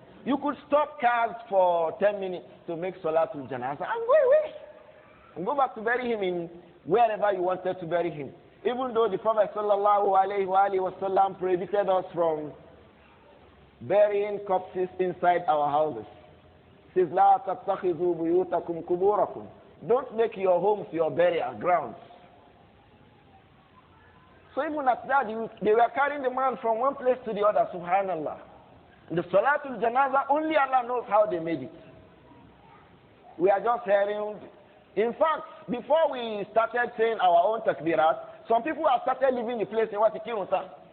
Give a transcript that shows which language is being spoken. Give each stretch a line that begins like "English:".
English: You could stop cars for 10 minutes to make Salatul Janazah and go away. And go back to bury him in wherever you wanted to bury him. Even though the Prophet ﷺ prohibited us from burying corpses inside our houses. He says,
Arabic: لا تتخذوا بيوتكم قبوركم.
English: Don't make your homes your burial grounds. So even at that, they were carrying the man from one place to the other, subhanallah. The Salatul Janaza, only Allah knows how they made it. We are just hearing. In fact, before we started saying our own takbirat, some people have started leaving the place in Watikirunta.